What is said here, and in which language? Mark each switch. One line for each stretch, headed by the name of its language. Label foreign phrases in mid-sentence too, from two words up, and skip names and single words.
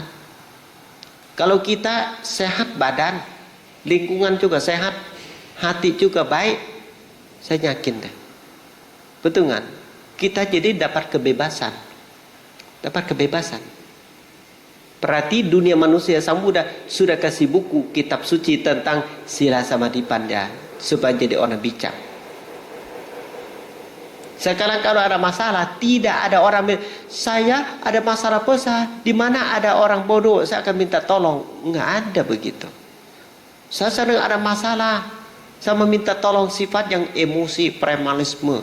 Indonesian: Kalau kita sehat badan, lingkungan juga sehat, hati juga baik, saya yakin deh. Betul kan? Kita jadi dapat kebebasan. Dapat kebebasan. Berarti dunia manusia Sang Buddha sudah kasih buku kitab suci tentang
Pali: sila samadhi panya
Indonesian: supaya jadi orang bijak. Sekarang kalau ada masalah, tidak ada orang saya ada masalah besar, di mana ada orang bodoh saya akan minta tolong. Enggak ada begitu. Saya sering ada masalah, saya meminta tolong sifat yang emosi, premalisme.